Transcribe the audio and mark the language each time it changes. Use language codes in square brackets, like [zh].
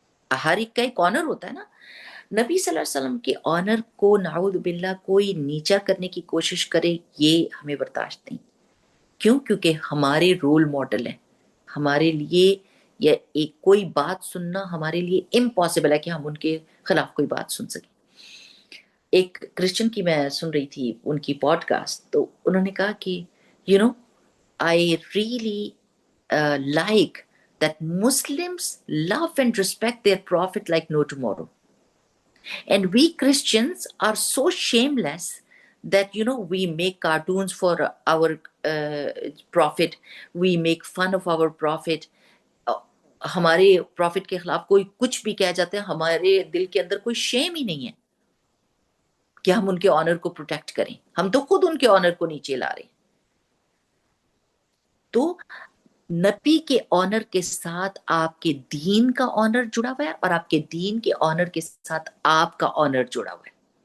[ur] ہر ایک کا ایک آنر ہوتا ہے نا۔ نبی صلی اللہ علیہ وسلم کے آنر کو نعوذ باللہ کوئی نیچا کرنے کی کوشش کرے، یہ ہمیں برداشت نہیں۔ کیوں؟ کیونکہ ہمارے رول ماڈل ہیں، ہمارے لیے یا ایک کوئی بات سننا ہمارے لیے امپاسبل ہے کہ ہم ان کے خلاف کوئی بات سن سکیں۔ ایک کرسچن کی میں سن رہی تھی ان کی پوڈ کاسٹ، تو انہوں نے کہا کہ [en] You know I really like that Muslims love and respect their prophet like no tomorrow. And we Christians are so shameless that, we make cartoons for our prophet, we make fun of our prophet. [ur] ہمارے profit کے خلاف کوئی کچھ بھی کہہ جاتے ہیں، ہمارے دل کے اندر کوئی شیم ہی نہیں ہے کہ ہم ان کے آنر کو پروٹیکٹ کریں، ہم تو خود ان کے آنر کو نیچے لا رہے ہیں۔ تو نبی کے آنر کے ساتھ آپ کے دین کا آنر جڑا ہوا ہے، اور آپ کے دین کے آنر کے ساتھ آپ کا آنر جڑا ہوا ہے۔